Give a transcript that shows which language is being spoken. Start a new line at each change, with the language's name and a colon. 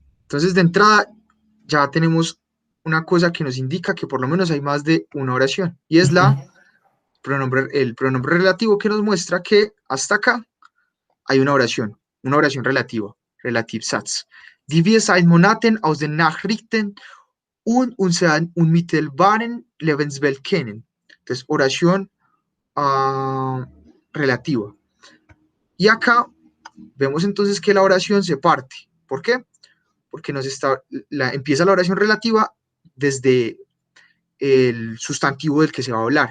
Spanish: Entonces, de entrada, ya tenemos una cosa que nos indica que por lo menos hay más de una oración, y es el pronombre relativo, que nos muestra que hasta acá hay una oración relativa, Relativsatz.
German: Die wir seit Monaten aus den Nachrichten und unseren unmittelbaren Lebenswelt kennen.
Spanish: Entonces, oración relativa. Y acá vemos entonces que la oración se parte. ¿Por qué? Porque empieza la oración relativa desde el sustantivo del que se va a hablar.